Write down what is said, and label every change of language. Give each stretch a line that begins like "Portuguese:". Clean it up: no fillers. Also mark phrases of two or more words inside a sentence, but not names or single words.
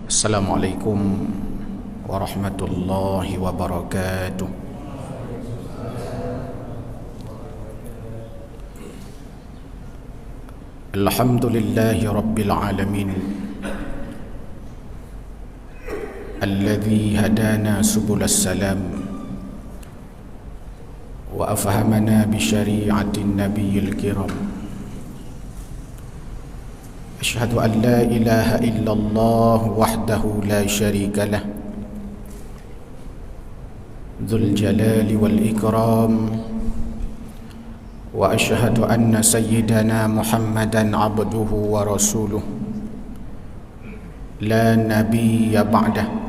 Arabic: السلام عليكم ورحمة الله وبركاته. الحمد لله رب العالمين الذي هدانا سبل السلام وأفهمنا بشريعة النبي الكرام. أشهد أن لا إله إلا الله وحده لا شريك له ذو الجلال والإكرام وأشهد أن سيدنا محمدا عبده ورسوله لا نبي بعده.